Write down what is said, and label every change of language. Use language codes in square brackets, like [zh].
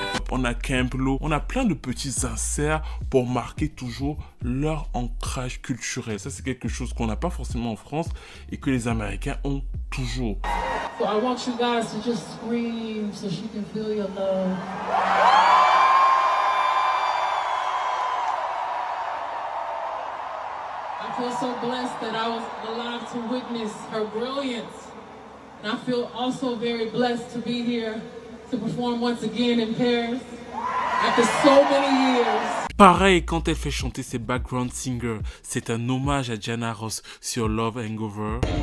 [fr] On a Camp Lo, on a plein de petits inserts pour marquer toujours leur ancrage culturel. Ça, c'est quelque chose qu'on n'a pas forcément en France et que les Américains ont toujours. [en] So I want you guys to just scream so she can feel your love. I feel so blessed that I was alive to witness her brilliance. And I feel also very blessed to be here to perform once again in Paris after so many years. [fr] Pareil, quand elle fait chanter ses background singers, c'est un hommage à Diana Ross sur Love Hangover.